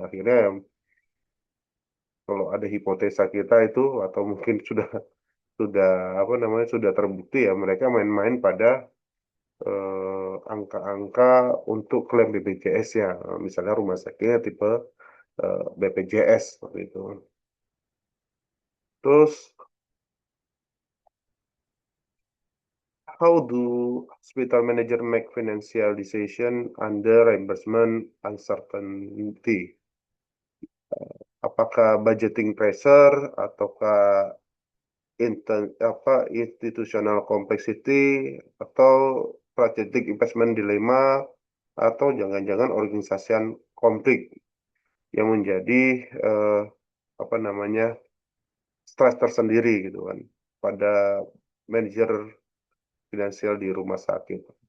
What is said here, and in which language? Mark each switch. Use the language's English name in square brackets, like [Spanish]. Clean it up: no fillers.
[Indonesian] Akhirnya kalau ada hipotesa kita itu atau mungkin sudah apa namanya sudah terbukti ya mereka main-main pada angka-angka untuk klaim BPJS ya, misalnya rumah sakitnya tipe BPJS seperti itu. Terus, [English] how do hospital manager make financial decision under reimbursement uncertainty? [Indonesian] Apakah [English] budgeting pressure [Indonesian] ataukah [English] institutional complexity [Indonesian] atau [English] strategic investment dilemma [Indonesian] atau jangan-jangan organisasian konflik yang menjadi eh, apa namanya stres tersendiri gitu kan pada manajer finansial di rumah sakit.